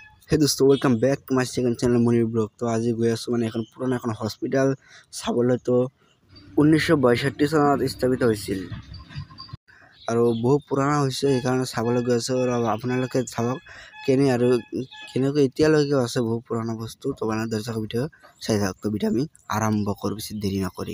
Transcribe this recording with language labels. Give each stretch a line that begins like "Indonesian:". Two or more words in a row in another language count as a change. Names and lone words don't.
Hindi: Hey दोस्तों,
English: welcome back to my second channel
Hindi: मुनीर ब्लॉग।
Assamese: তো আজি গৈ আছোঁ মানে এখন পুরানা এখন হসপিটাল চাবলৈ। তো 1962 চনত স্থাপিত হৈছিল আৰু বহু পুরানা হৈছে, এইকাৰণে চাবলৈ গৈ আছো। আৰু আপোনালোকে চাওক কেনেকৈ এতিয়ালৈকে আছে বহু পুরানা বস্তু। তো মানে দৰ্শক ভিডিঅ চাই থাকক। তো ভিডিঅ আমি আৰম্ভ কৰোঁ বেছি দেৰি নকৰি।